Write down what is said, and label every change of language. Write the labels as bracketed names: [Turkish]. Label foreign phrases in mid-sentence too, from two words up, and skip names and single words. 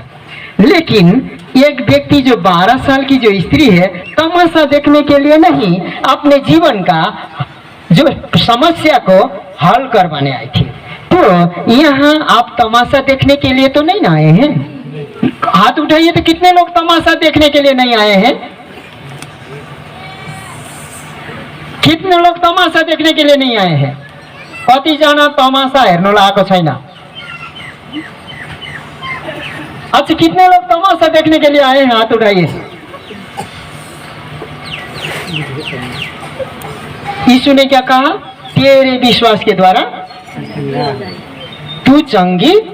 [Hindi] लेकिन एक व्यक्ति जो 12 साल की जो स्त्री है, तमाशा देखने के लिए नहीं, अपने जीवन का जो समस्या को हल करवाने आई थी। तो यहाँ आप तमाशा देखने के लिए तो नहीं आए हैं? हाथ उठाइए तो कितने लोग तमाशा देखने के लिए नहीं आए हैं? कितने लोग तमाशा देखने के लिए नहीं आए हैं? [Nepali] कति जना तमाशा हेर्नु लागेको छैन? [Hindi] अच्छा, कितने लोग तमाशा देखने के लिए आए हैं? हाथ उठाइए। यीशु ने क्या कहा? तेरे विश्वास के द्वारा तू चंगी।